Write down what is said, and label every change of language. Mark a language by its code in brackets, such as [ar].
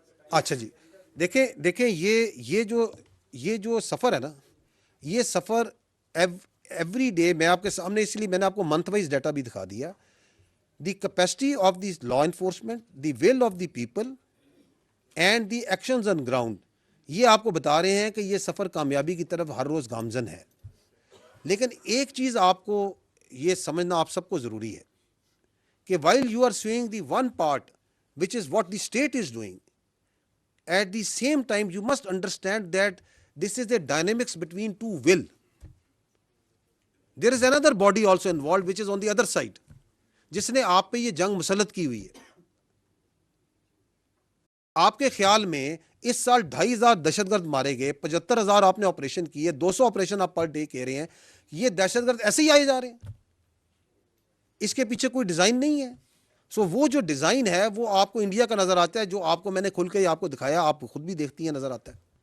[ur] اچھا جی دیکھیں یہ جو سفر ہے نا، یہ سفر ایوری ڈے میں آپ کے سامنے، اس لیے میں نے آپ کو منتھ وائز ڈیٹا بھی دکھا دیا. [en] the capacity of the law enforcement, the will of the people and the actions on ground, [ur] یہ آپ کو بتا رہے ہیں کہ یہ سفر کامیابی کی طرف ہر روز گامزن ہے. لیکن ایک چیز آپ کو یہ سمجھنا آپ سب کو ضروری ہے کہ [en] while you are suing the one part which is what the state is doing, at the same time you must understand that this is a dynamics between two will. There is another body also involved which is on the other side, [ur] جس نے آپ پہ یہ جنگ مسلط کی ہوئی ہے. آپ کے خیال میں اس سال 2,500 دہشت گرد مارے گئے، 75,000 آپ نے آپریشن کیے، 200 آپریشن آپ پر ڈے کہہ رہے ہیں. یہ دہشت گرد ایسے ہی آئے جا رہے ہیں؟ اس کے پیچھے کوئی ڈیزائن نہیں ہے. سو وہ جو ڈیزائن ہے وہ آپ کو انڈیا کا نظر آتا ہے، جو آپ کو میں نے کھل کے آپ کو دکھایا، آپ خود بھی دیکھتی ہیں، نظر آتا ہے.